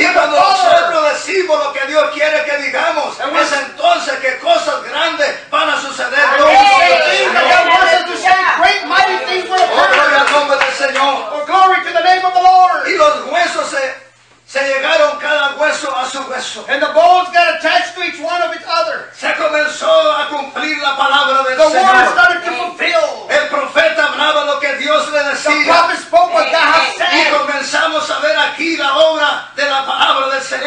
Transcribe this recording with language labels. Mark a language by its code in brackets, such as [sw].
[es] Y cuando nosotros decimos lo que Dios quiere que digamos, es entonces que cosas grandes van a suceder. [en] Amen. Amen. Amen. Great mighty things will occur. [es] Oh, gloria al nombre del Señor. [en] Oh, glory to the name of the Lord. [es] Y los huesos se llegaron cada hueso a su hueso. [en] And the bones got attached to each one of its other. [es] Se comenzó a cumplir la palabra del [en] the [es] Señor. [en] The word started to fulfill. [es] El profeta hablaba lo que Dios le decía. [en] The prophet spoke what God had said. [es] Y comenzamos a ver aquí la obra de la palabra del Señor.